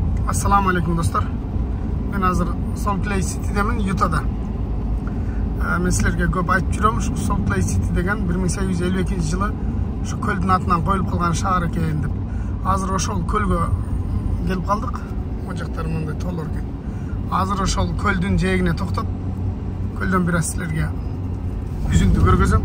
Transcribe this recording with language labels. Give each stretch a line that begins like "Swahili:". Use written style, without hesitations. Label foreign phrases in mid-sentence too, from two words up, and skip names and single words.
Arabic: السلام عليكم
Kyrgyz: достор. Мен азыр Salt Lake City'демин, Utah'да. Мен силерге көп айтып жүрөм, şu Salt Lake City деген 1852-жылы şu көлдүн атынан коюлуп калган шаар экен деп. Азыр ошол көлгө келип калдык. О жактары мындай толор экен. Азыр ошол көлдүн жээгине токтоп, көлдөн бир аз силерге үзүндү көргөзөм.